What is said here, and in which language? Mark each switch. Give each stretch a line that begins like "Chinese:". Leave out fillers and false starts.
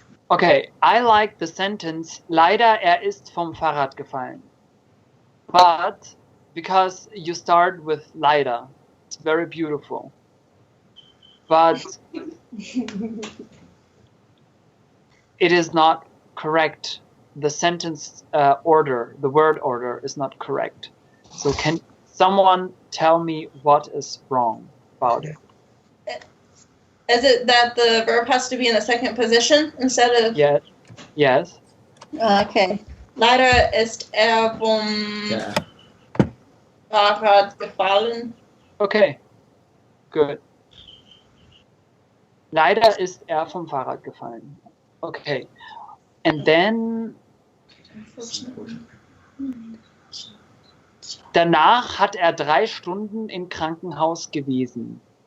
English: Okay, I like the sentence,
German: leider ist vom Fahrrad gefallen.
English: But because you start with leider, it's very beautiful. But it is not correct. The sentence order, the word order is not correct. So can someone tell me what is wrong about it? Is it that the verb has to be in the second position instead of? Yes. Yes. Okay.
German: Leider ist vom Fahrrad gefallen.
English: Okay. Good.
German: Leider ist vom Fahrrad gefallen. Okay.
English: And then
German: danach hat 3 Stunden im Krankenhaus gewesen.